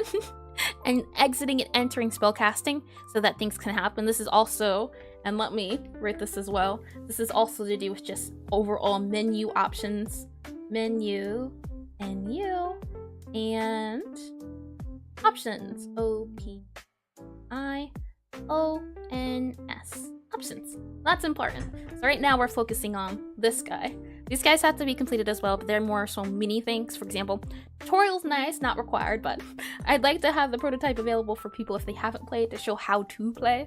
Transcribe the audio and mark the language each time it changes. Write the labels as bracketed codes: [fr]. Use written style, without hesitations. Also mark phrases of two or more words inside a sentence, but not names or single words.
[en] And exiting and entering spellcasting so that things can happen. This is also, and let me write this as well, this is also to do with just overall menu options. Menu, and options. O-P-I-O-N-S. Options. That's important. So right now we're focusing on this guy. These guys have to be completed as well, but they're more so mini things. For example, tutorial's nice, not required, but I'd like to have the prototype available for people if they haven't played to show how to play.